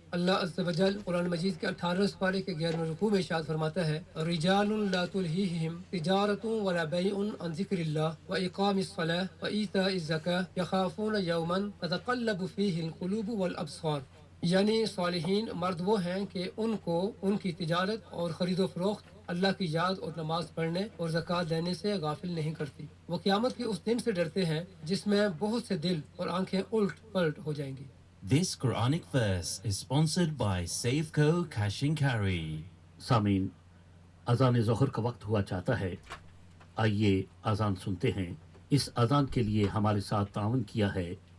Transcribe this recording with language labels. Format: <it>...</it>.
<ur>اللہ عز و جل قرآن مجید کے 18 پارے کے 11ویں رکوع میں ارشاد فرماتا ہے,</ur> <ar>رجال لا تلہیہم تجارۃ ولا بیع عن ذکر اللہ واقام الصلاۃ وایتاء الزکاۃ یخافون یوما تتقلب فیہ القلوب والابصار.</ar> <ur>یعنی صالحین مرد وہ ہیں کہ ان کو ان کی تجارت اور خرید و فروخت اللہ کی یاد اور نماز پڑھنے اور زکوٰۃ دینے سے غافل نہیں کرتی. وہ قیامت کے اس دن سے ڈرتے ہیں جس میں بہت سے دل اور آنکھیں الٹ پلٹ ہو جائیں گی.</ur> <en>This Quranic verse is sponsored by Safeco Cash and Carry.</en> <ur>سامعین, اذان ظہر کا وقت ہوا چاہتا ہے. آئیے اذان سنتے ہیں. اس اذان کے لیے ہمارے ساتھ تعاون کیا ہے</ur>